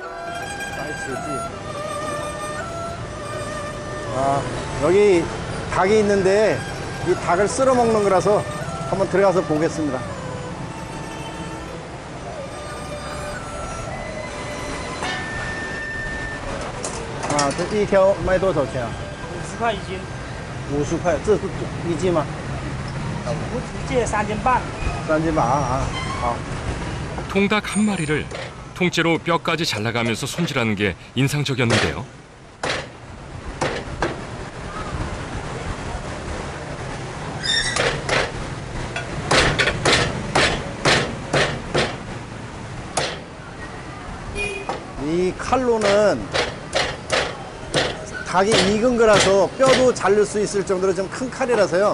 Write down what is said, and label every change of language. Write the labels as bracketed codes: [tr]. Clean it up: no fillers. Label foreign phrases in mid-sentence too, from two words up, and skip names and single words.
[ko] 아, 여기 닭이 있는데 이 닭을 쓸어 먹는 거라서 한번 들어가서 보겠습니다. 아, [zh] 这一条卖多少钱啊 50块一斤，？50块，这是一斤吗？我只借3斤半。 3斤半啊，好。 [ko] 통닭 한 마리를 통째로 뼈까지 잘라가면서 손질하는 게 인상적이었는데요. 이 칼로는 닭이 익은 거라서 뼈도 자를 수 있을 정도로 좀 큰 칼이라서요.